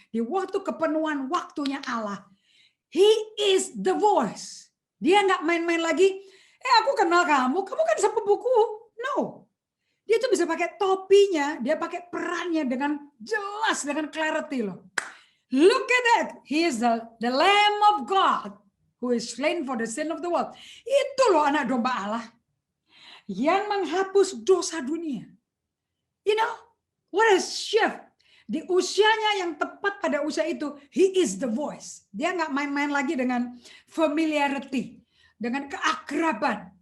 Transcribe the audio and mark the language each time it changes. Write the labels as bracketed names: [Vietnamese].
[Indonesian] Di waktu kepenuhan waktunya Allah. [English] He is the voice. [Indonesian] Dia nggak main-main lagi. Aku kenal kamu kan sepupuku. No. Dia tuh bisa pakai topinya. Dia pakai perannya dengan jelas, dengan clarity loh. [English] Look at that. He is the Lamb of God who is slain for the sin of the world. [Indonesian] Itu loh anak domba Allah yang menghapus dosa dunia. [English] You know, what a shift. [Indonesian] Di usianya yang tepat pada usia itu, [English] he is the voice. [Indonesian] Dia nggak main-main lagi dengan familiarity, dengan keakraban.